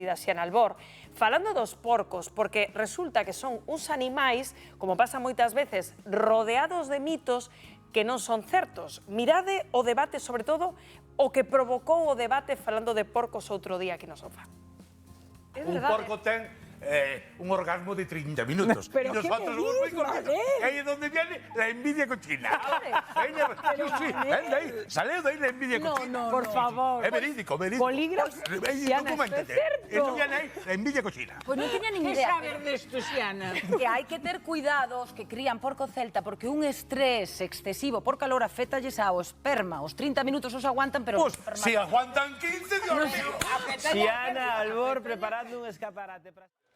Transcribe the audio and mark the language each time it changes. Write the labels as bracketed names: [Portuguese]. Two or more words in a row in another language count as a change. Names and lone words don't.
[Galician] Xiana Albor, falando dos porcos, porque resulta que son uns animais, como pasa moitas veces, rodeados de mitos que non son certos. Mirade o debate, sobre todo, o que provocou o debate falando de porcos outro día aquí no sofá. Un porco ten un orgasmo de 30 minutos. [Spanish] Pero y nosotros somos muy cortitos. Ahí es donde viene la envidia cochina. Ven de ahí, sale de ahí la envidia cochina. Por favor. Es verídico, verídico. Bolígrafo, Xiana, esto es certo. Eso viene ahí, la envidia cochina. [Galician] Pues non tiña nin Que idea. saber desto, Xiana? Que hai que ter cuidados que crían porco celta porque un estrés excesivo por calor afétalles ao esperma. Os 30 minutos os aguantan, pero... [Spanish] Pues si aguantan 15, Dios mío. [Galician] Xiana Albor preparando un escaparate para...